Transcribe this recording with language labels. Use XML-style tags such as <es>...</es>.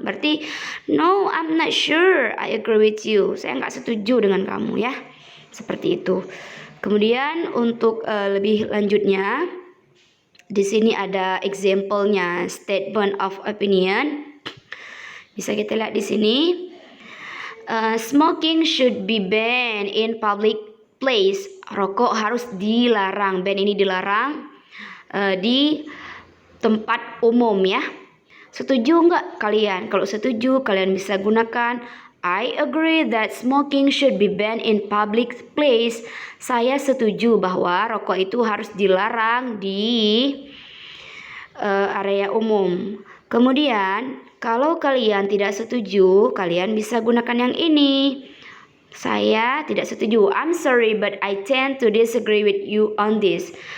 <id>Berarti</id> <en>no, I'm not sure I agree with you.</en> <id>Saya nggak setuju dengan kamu ya. Seperti itu. Kemudian untuk lebih lanjutnya, di sini ada example-nya, statement of opinion. Bisa kita lihat di sini.</id> <en>Smoking should be banned in public place.</en> <id>Rokok harus dilarang. Ban ini dilarang di tempat umum ya. Setuju nggak kalian? Kalau setuju, kalian bisa gunakan</id> <en>I agree that smoking should be banned in public place.</en> <id>Saya setuju bahwa rokok itu harus dilarang di area umum. Kemudian, kalau kalian tidak setuju, kalian bisa gunakan yang ini. Saya tidak setuju.</id> <en>I'm sorry, but I tend to disagree with you on this.</en>